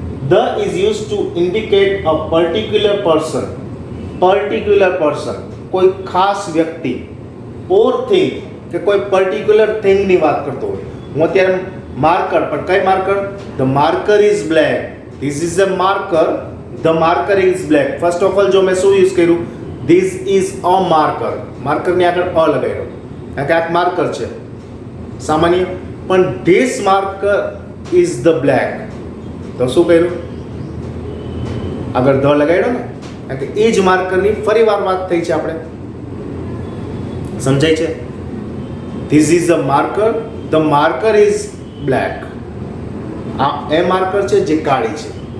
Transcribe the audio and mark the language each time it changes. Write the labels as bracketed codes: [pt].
[en] The is used to indicate a particular person. Particular person, [gu] કોઈ ખાસ વ્યક્તિ or thing કે કોઈ particular thing ની વાત કરતો હોય. હું અત્યારે માર્કર, પણ કઈ marker? [en] The marker is black. This is a marker. The marker is black. First of all, [gu] જો મેં શું યુઝ કર્યું? [en] This is a marker. [gu] Marker ની આગળ અ લગાવ્યો કારણ કે આ માર્કર છે સામાન્ય. [en] પણ this marker is the black. [gu] તો શું કર્યું? આગળ ધ લગાડ્યો ને, કારણ કે એ જ માર્કરની ફરી વાર વાત થઈ છે આપણે. સમજાય છે? [en] This is a marker. The marker is black. [gu] આ એ માર્કર છે જે કાળી છે.